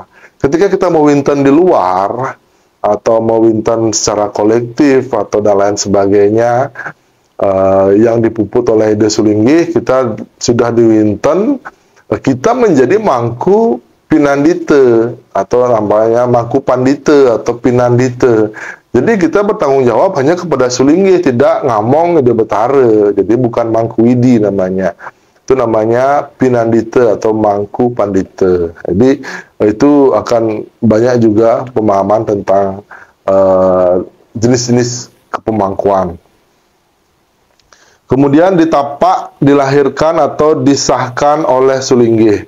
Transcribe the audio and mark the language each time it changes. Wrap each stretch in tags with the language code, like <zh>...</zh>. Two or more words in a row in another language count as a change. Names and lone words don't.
<id>Ketika kita mewinten di luar atau mewinten secara kolektif atau dan lain sebagainya yang dipuput oleh Ide Sulinggih, kita sudah diwinten, kita menjadi mangku pinandite atau namanya mangku pandite atau pinandite. Jadi kita bertanggung jawab hanya kepada Sulinggih, tidak ngamong Ide Betara. Jadi bukan mangku widi namanya. Itu namanya pinandite atau mangku pandite. Jadi itu akan banyak juga pemahaman tentang jenis-jenis kepemangkuan. Kemudian ditapak, dilahirkan atau disahkan oleh Sulinggih.</id>